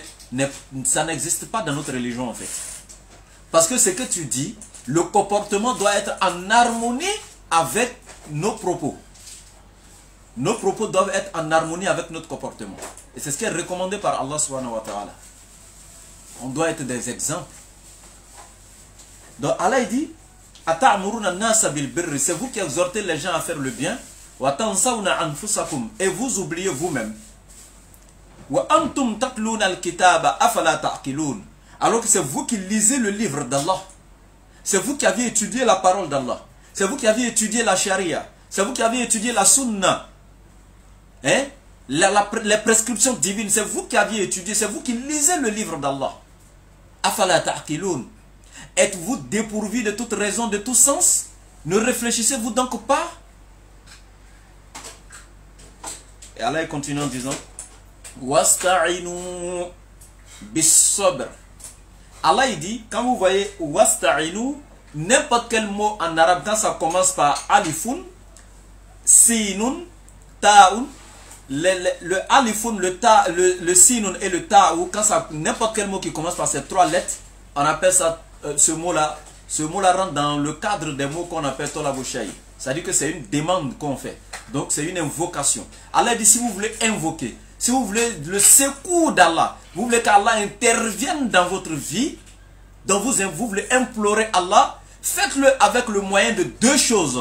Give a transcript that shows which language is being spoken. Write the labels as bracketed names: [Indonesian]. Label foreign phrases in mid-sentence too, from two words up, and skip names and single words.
[French] Ça n'existe pas dans notre religion en fait. Parce que ce que tu dis, le comportement doit être en harmonie avec nos propos. Nos propos doivent être en harmonie avec notre comportement. Et c'est ce qui est recommandé par Allah [Arabic] سبحانه وتعالى. [French] On doit être des exemples. Donc Allah dit [Arabic] أتأمرون الناس بالبر, [French] c'est vous qui exhortez les gens à faire le bien. [Arabic] وتنسون أنفسكم, [French] et vous oubliez vous-même. [Arabic] وأنتم تتلون الكتاب أفلا تعقلون, [French] alors que c'est vous qui lisez le livre d'Allah. C'est vous qui avez étudié la parole d'Allah. C'est vous qui avez étudié la charia. C'est vous qui avez étudié la sunna. Hein? Les prescriptions divines. C'est vous qui aviez étudié. C'est vous qui lisez le livre d'Allah. [Arabic] أفلا تعقلون. [French] Êtes-vous dépourvu de toute raison, de tout sens? Ne réfléchissez-vous donc pas? Et Allah continue en disant [Arabic] واستعينوا بالصبر. [French] Allah il dit, quand vous voyez Wasta'inu, n'importe quel mot en arabe, quand ça commence par [Arabic] ألف سين تاء, [French] le alifun, le sinun et le ta'u, quand ça, n'importe quel mot qui commence par ces trois lettres, on appelle ça, ce mot-là rentre dans le cadre des mots qu'on appelle [Arabic] طلب شيء. [French] C'est-à-dire que c'est une demande qu'on fait. Donc c'est une invocation. Allah dit, si vous voulez invoquer, si vous voulez le secours d'Allah, vous voulez qu'Allah intervienne dans votre vie, donc vous voulez implorer Allah, faites-le avec le moyen de deux choses.